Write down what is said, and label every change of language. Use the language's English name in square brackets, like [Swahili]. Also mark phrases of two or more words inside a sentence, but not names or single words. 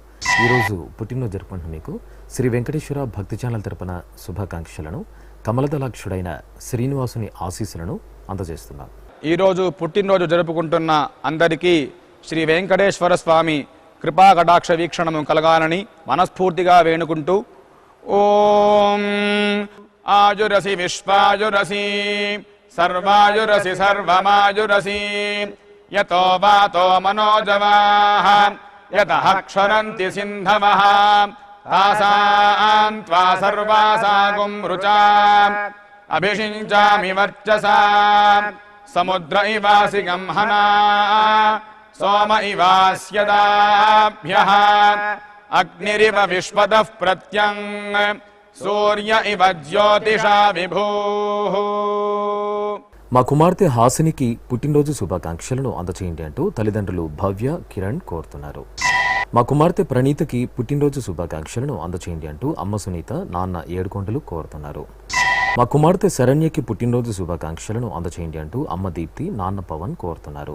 [Telugu] ఈరోజు పుట్టినరోజు జరుపుకుంటున్న మీకు శ్రీ వెంకటేశ్వర భక్తి ఛానల్ తరపున శుభాకాంక్షలను, కమలదలాక్షుడైన శ్రీనివాసుని ఆశీస్సులను అందజేస్తున్నాను. ఈరోజు పుట్టినరోజు జరుపుకుంటున్న అందరికీ శ్రీ వెంకటేశ్వర స్వామి కృపా కటాక్ష వీక్షణము కలగాలని మనస్ఫూర్తిగా వేణుకుంటూ [Sanskrit] ఓం ఆయురసి విశ్వాయురసి सर्वायुरसि सर्वमायुरसि यतो वातो मनोजवाः यतः क्षरन्ति सिन्धवः तासां त्वा सर्वासागुं रुचा अभिषिञ्चामि वर्चसा समुद्र इवासि गंहना सोम इवास्यदाभ्यः अग्निरिव विश्वतः प्रत्यङ् सूर्य इव ज्योतिषा विभूः. [Telugu] మా కుమార్తె హాసినికి పుట్టినరోజు శుభాకాంక్షలను అందచేయండి అంటూ తల్లిదండ్రులు భవ్య కిరణ్ కోరుతున్నారు. మా కుమార్తె ప్రణీతకి పుట్టినరోజు శుభాకాంక్షలను అందచేయండి అంటూ అమ్మ సునీత నాన్న ఏడుకొండలు కోరుతున్నారు. మా కుమార్తె శరణ్యకి పుట్టినరోజు శుభాకాంక్షలను అందచేయండి అంటూ అమ్మ దీప్తి నాన్న పవన్ కోరుతున్నారు.